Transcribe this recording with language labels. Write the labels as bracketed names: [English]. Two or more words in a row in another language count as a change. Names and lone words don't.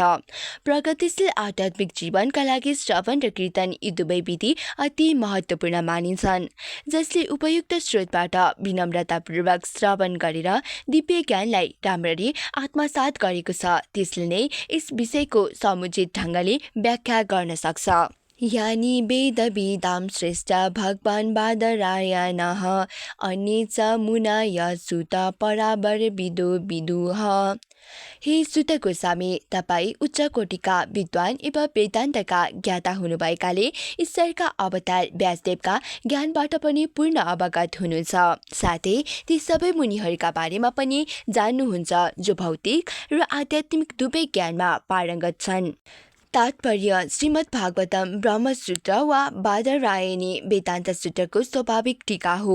[Nepali] प्रगतिशील आध्यात्मिक जीवनका लागि श्रवण र कीर्तन यी दुवै विधि अति महत्त्वपूर्ण मानिन्छन्। जसले उपयुक्त स्रोतबाट विनम्रतापूर्वक श्रवण गरेर दिव्य ज्ञानलाई राम्ररी आत्मसात गरेको छ, त्यसले नै यस विषयको समुचित ढङ्गले व्याख्या गर्न सक्छ। [Sanskrit] यानि वेद विदाम श्रेष्ठ भगवान बादरायणः अन्ये च मुनय सुत परावर विदो विदुः। [Nepali] हे सुत गोस्वामी, तपाईँ उच्च कोटिका विद्वान एवं वेदान्तका ज्ञाता हुनुभएकाले ईश्वरका अवतार व्यासदेवका ज्ञानबाट पनि पूर्ण अवगत हुनुहुन्छ। साथै ती सबै मुनिहरूका बारेमा पनि जान्नुहुन्छ जो भौतिक र आध्यात्मिक दुवै ज्ञानमा पारङ्गत छन्। तात्पर्य, श्रीमद् भागवतम ब्रह्मसूत्र वा बादरायणी वेदान्त सूत्रको स्वाभाविक टीका हो।